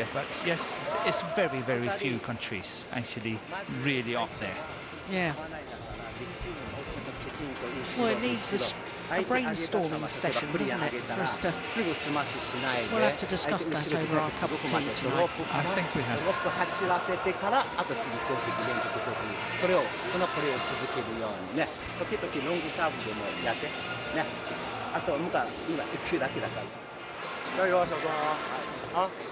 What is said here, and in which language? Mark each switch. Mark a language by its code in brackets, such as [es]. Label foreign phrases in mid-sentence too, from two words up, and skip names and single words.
[en] But yes, it's very, very few countries actually really up there. Yeah. Well, it needs a brainstorming session, doesn't it, for us to... We'll have to discuss that over our cup of tea tonight. I think we have. [ja] 走らせてからあと次攻撃連続攻撃それをそのプレーを続けるようにね時々ロングサーブでもやってねあと向か今1球だけだから加油小松啊